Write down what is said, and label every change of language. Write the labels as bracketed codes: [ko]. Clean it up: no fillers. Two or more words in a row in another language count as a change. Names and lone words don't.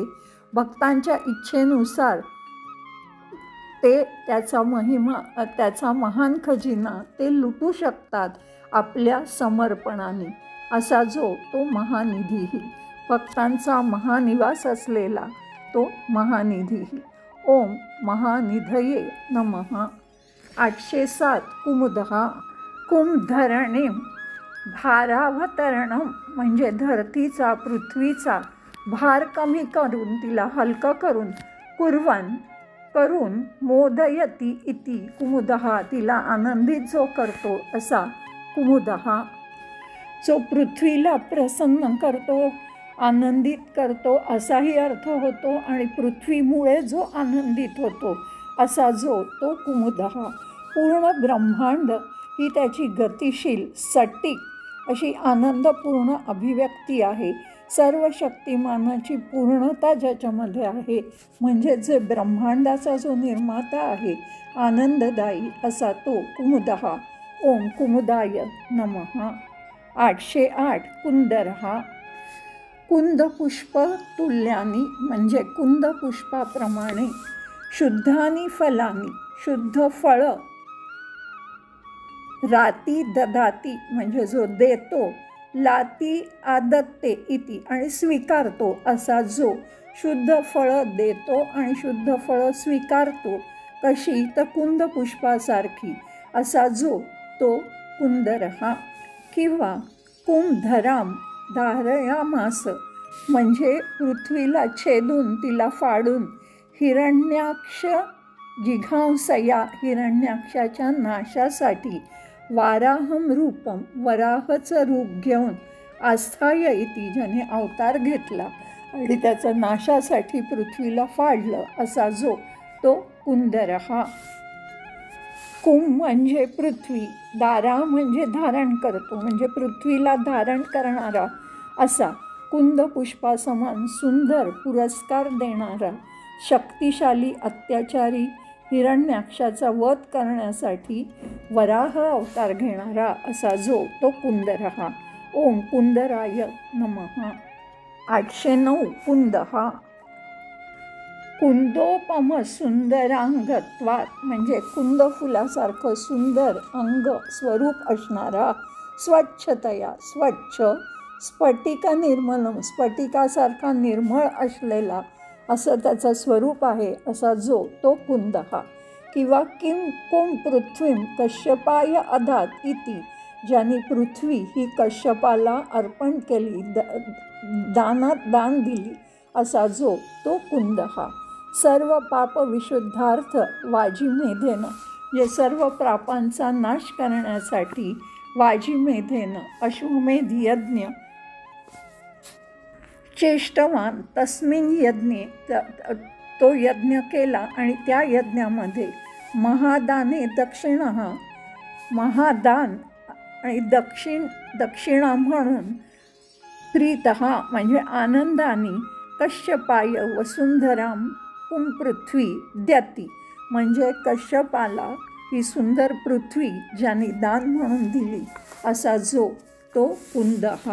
[mr] भक्तांच्या इच्छेनुसार ते त्याचा महिमा त्याचा महान खजिना ते लुटू शकतात आपल्या समर्पणाने. असा जो तो महानिधीही भक्तांचा महानिवास असलेला तो महानिधीही. [sa] ओम महानिधये नमः. [mr] 807 [sa] कुमुदः कुंभधरणीं भारावतरणं [mr] म्हणजे धरतीचा पृथ्वीचा भार कमी करून तिला हलकं करून [sa] मोदयती इति कुमुदः [mr] तिला आनंदित जो करतो असा कुमुदः. जो पृथ्वीला प्रसन्न करतो आनंदित करतो असाही अर्थ होतो आणि पृथ्वीमुळे जो आनंदित होतो असा जो तो कुमुदः. पूर्ण ब्रह्मांड ही त्याची गतिशील सटीक अशी आनंदपूर्ण अभिव्यक्ती आहे. सर्व शक्तिमानाची पूर्णता ज्याच्यामध्ये आहे म्हणजे जे ब्रह्मांडाचा जो निर्माता आहे आनंददायी असा तो कुमुदः. [sa] ओम कुमुदाय नमः. [mr] 808 [sa] कुंदरः कुंदपुष्प तुल्यानी [mr] म्हणजे कुंदपुष्पाप्रमाणे [sa] शुद्धानी फलानी [mr] शुद्ध फळं [sa] राती ददाती [mr] म्हणजे जो देतो [sa] लाती आदत्ते इति [mr] आणि स्वीकारतो असा जो शुद्ध फळं देतो आणि शुद्ध फळं स्वीकारतो कशी तर कुंदपुष्पासारखी असा जो तो कुंदरः. किंवा [sa] कुंभधराम धारयामास [mr] म्हणजे पृथ्वीला छेदून तिला फाडून [sa] हिरण्याक्ष जिघांसया [mr] हिरण्याक्षाच्या नाशासाठी [sa] वाराहम रूपम [mr] वराहचं रूप घेऊन [sa] आस्थाय इति [mr] ज्याने अवतार घेतला आणि त्याचा नाशासाठी पृथ्वीला फाडलं असा जो तो कुंदरः. कुंभ म्हणजे पृथ्वी, दारा म्हणजे धारण करतो म्हणजे पृथ्वीला धारण करणारा असा कुंदपुष्पासमान सुंदर पुरस्कार देणारा शक्तिशाली अत्याचारी हिरण्याक्षाचा वध करण्यासाठी वराह अवतार घेणारा असा जो तो कुंदरः. [sa] ओम कुंदराय नमः. [mr] 809 [sa] कुंदः कुंदोपम सुंदरांगत्वात् [mr] म्हणजे कुंद फुलासारखं सुंदर अंग स्वरूप असणारा स्वच्छतया स्वच्छ [sa] स्फटिक निर्मलम [mr] स्फटिकासारखा निर्मळ असलेला असं त्याचं स्वरूप आहे असा जो तो कुंदः. किंवा [sa] कुं पृथ्वीं कश्यपाय अदात इति [mr] ज्याने पृथ्वी ही कश्यपाला अर्पण केली दानात दान दिली असा जो तो कुंदः. [sa] सर्व पाप विशुद्धार्थ वाजीमेधेनं [mr] जे सर्व पापांचा नाश करण्यासाठी वाजीमेधेनं अश्वमेध यज्ञ [sa] चेष्टवान तस्मिन यज्ञे [mr] तो यज्ञ केला आणि त्या यज्ञामध्ये [sa] महादाने दक्षिणः [mr] महादान आणि दक्षिणा म्हणून प्रीतः म्हणजे आनंदाने [sa] कश्यपाय वसुंधराम [mr] पृथ्वी द्याती म्हणजे कश्यपाला ही सुंदर पृथ्वी ज्याने दान म्हणून दिली असा जो तो कुंदः.